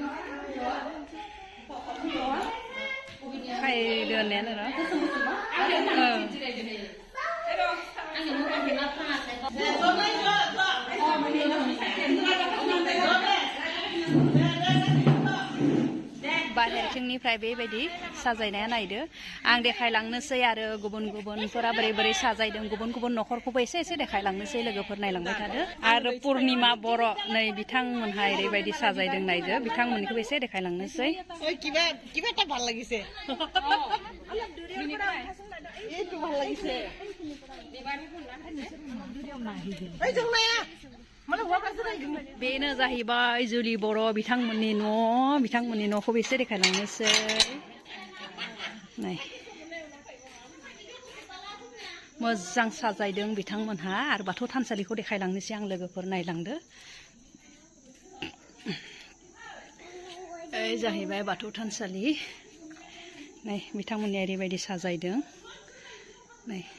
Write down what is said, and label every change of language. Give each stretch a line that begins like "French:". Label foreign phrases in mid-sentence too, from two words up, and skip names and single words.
Bodo: फायदो होननायानो र' बाहेरथिंनिफ्राय बेबायदि साजायनाया नायदो आं देखायलांनोसै आरो गुबुन गुबुनफोरा बोरै बोरै साजायदों गुबुन गुबुन न'खरखौबो एसे एसे देखायलांनोसै लोगोफोर नायलांबाय थादो आरो पुर्निमा बर' नै बिथांमोनहा ओरैबायदि साजायदों नायदो बिथांमोननिखौबो एसे देखायलांनोसै
Assamese: কিবা এটা ভাল লাগিছে এইটো ভাল লাগিছে এই জংনায়া
Bodo: बेनो जाहैबाय जुलि बर' बिथांमोननि न'खौबो एसे देखायलांनोसै नै मोजां साजायदों बिथांमोनहा आरो बाथौ थानसालिखौ देखायलांनोसै आं लोगोफोर नायलांदो ओइ जाहैबाय बाथौ थानसालि नै बिथांमोननि ओरैबायदि साजायदों नै